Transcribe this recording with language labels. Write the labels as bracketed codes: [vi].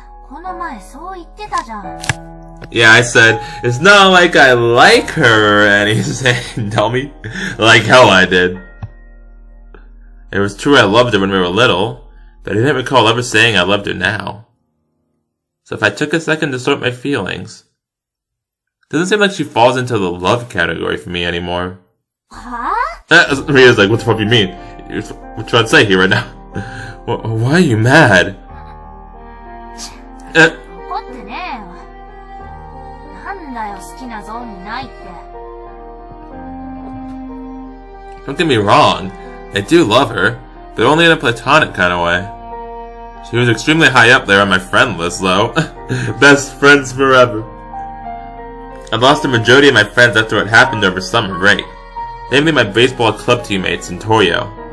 [ja] この前そう言ってたじゃん。 [en] Yeah, I said, it's not like I like her or anything. Tell me. Like hell I did. It was true I loved her when we were little, but I didn't recall ever saying I loved her now. So if I took a second to sort my feelings, it doesn't seem like she falls into the love category for me anymore. Huh? Ria's like, what the fuck do you mean? What you trying to say here right now? Why are you mad? [ja] 怒ってねえよ。なんだよ、好きなゾーンにないって。 [en] Don't get me wrong, I do love her, but only in a platonic kind of way. She was extremely high up there on my friend list, though. Best friends forever. I lost the majority of my friends after what happened over summer break, namely my baseball club teammates in Toyo.